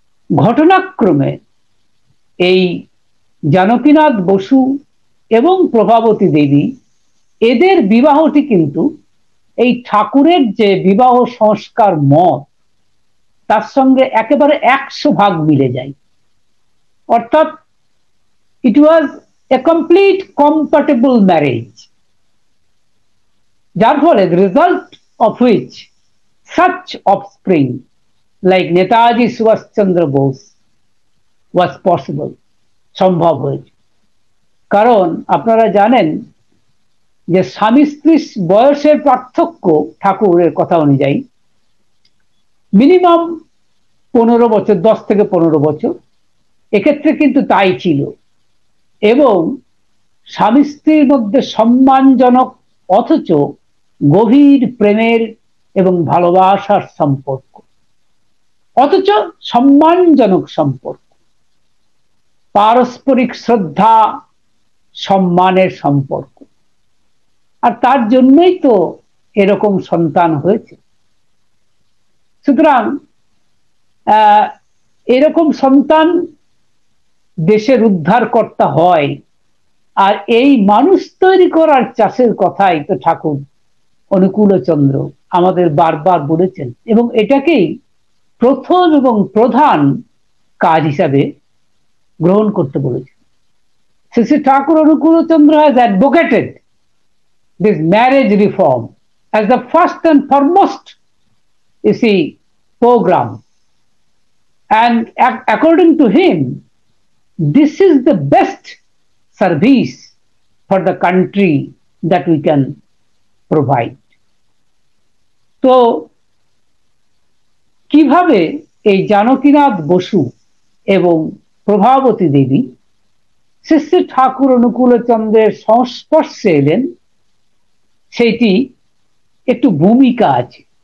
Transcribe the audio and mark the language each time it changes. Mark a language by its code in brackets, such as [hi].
[bn] ঘটনাক্রমে এই জানকীনাথ বসু এবং প্রভাবতী দেবী, এদের বিবাহটি কিন্তু এই ঠাকুরের যে বিবাহ সংস্কার মত তার সঙ্গে একেবারে 100 ভাগ মিলে যায়। অর্থাৎ [en] it was a complete compatible marriage, [bn] যার ফলে [en] the result of which such offspring like Netaji Subhash Chandra Bose was possible, [bn] সম্ভব হয়েছে। কারণ আপনারা জানেন যে স্বামী স্ত্রী বয়সের পার্থক্য ঠাকুরের কথা অনুযায়ী মিনিমাম 15 বছর, 10 থেকে 15 বছর, এক্ষেত্রে কিন্তু তাই ছিল। এবং স্বামী স্ত্রীর মধ্যে সম্মানজনক অথচ গভীর প্রেমের এবং ভালোবাসার সম্পর্ক, অথচ সম্মানজনক সম্পর্ক, পারস্পরিক শ্রদ্ধা সম্মানের সম্পর্ক। আর তার জন্যই তো এরকম সন্তান হয়েছে। সুতরাং এরকম সন্তান দেশের উদ্ধারকর্তা হয়। আর এই মানুষ তৈরি করার চাষের কথাই তো ঠাকুর অনুকূলচন্দ্র আমাদের বারবার বলেছেন, এবং এটাকেই প্রথম এবং প্রধান কাজ হিসাবে গ্রহণ করতে বলেছেন। [en] Shri Thakur Anukulchandra has advocated this marriage reform as the first and foremost, you see, program, and according to him this is the best service for the country that we can provide. [bn] তো কিভাবে এই জানকীনাথ বসু এবং প্রভাবতী দেবী শ্রী শ্রী ঠাকুর অনুকূলচন্দ্রের সংস্পর্শে এলেন, সেইটি একটু ভূমিকা আছে।